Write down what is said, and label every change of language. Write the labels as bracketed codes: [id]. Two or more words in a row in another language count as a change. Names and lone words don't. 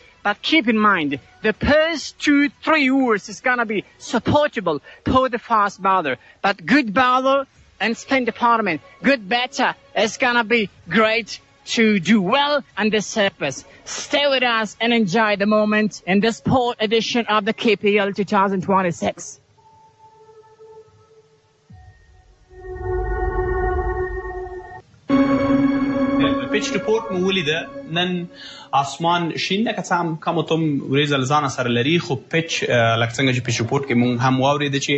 [en] But keep in mind, the first 2-3 overs is going to be supportable for the fast bowler. But good bowler and spin department, good batter is going to be great to do well on this surface. Stay with us and enjoy the moment in the sport edition of the KPL 2026. pitch report [ps] مو ولیده. نن آسمان شین ده که څه هم کم و تم وریځ له ځانه سره لري خو پیچ لکه څنګه چې [en] pitch report [ps] کې مونږ هم واورېده چې